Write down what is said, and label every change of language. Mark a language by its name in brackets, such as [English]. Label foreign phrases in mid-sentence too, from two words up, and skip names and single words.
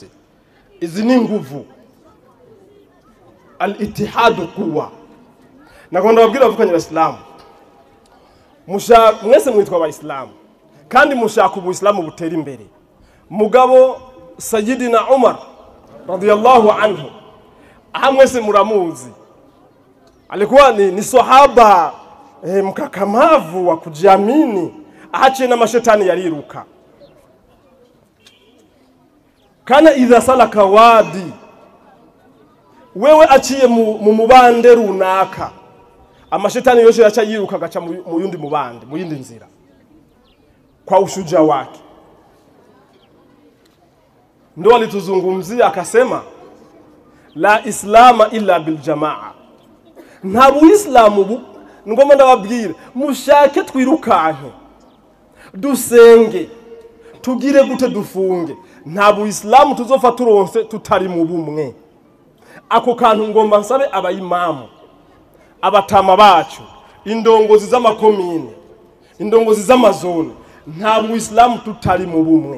[Swahili] Izi ni nguvu, [Arabic] al-ittihadu quwwa. [Rundi] Nakonda babwira bavukanye Abayisilamu, mwese mwitwa Abayisilamu kandi mushaka ubuislamu butera imbere. Mugabo Sayyidina Umar [Arabic] radiyallahu anhu [Rundi] mwese muramuzi, [Swahili] alikuwa ni sahaba mkakamavu wa kujiamini, [Rundi] ahaciye na mashetani yariruka. [Arabic] Kana idha salaka wadi, [Rundi] wewe aciye mu mubande runaka, amashetani yose yacha yiruka gacha mu yundi mubande, mu yindi nzira, [Swahili] kwa ushuja wake. Ndo alituzungumzia akasema [Arabic] la islama illa bil jamaa. [Rundi] Nta buislamu ngoma ndababwira mushake twirukanke dusenge tugire gute dufunge, nta buislamu tuzofa turonse tutari mu bumwe. Ako kantu ngomba nsabe abayimamu, abatama bacu, indongozi z'amakomine, indongozi z'amazone, nta buislamu tutari mu bumwe.